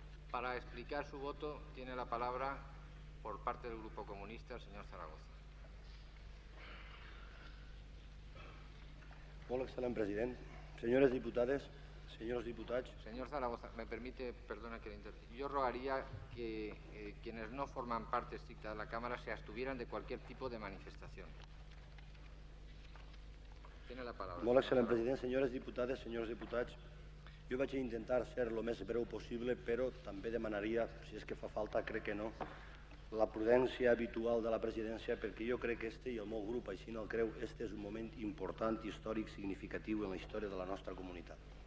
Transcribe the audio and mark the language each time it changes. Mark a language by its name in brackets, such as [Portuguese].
[Spanish] Para explicar su voto tiene la palabra, por parte del Grupo Comunista, el señor Zaragoza. [Catalan] Molt excel·lent president. Senyores diputades, senyors diputats. [Spanish] Señor Zaragoza, me permite, perdona que le interrumpa. Yo rogaría que quienes no forman parte estricta de la Cámara se abstuvieran de cualquier tipo de manifestación. Tiene la palabra. [Catalan] Molt excel·lent president. Senyores diputades, senyors diputats. Jo vaig intentar ser el més breu possible, però també demanaria, si és que fa falta, crec que no, la prudència habitual de la presidència, perquè jo crec que i el meu grup així no el creu, és un moment important, històric, significatiu en la història de la nostra comunitat.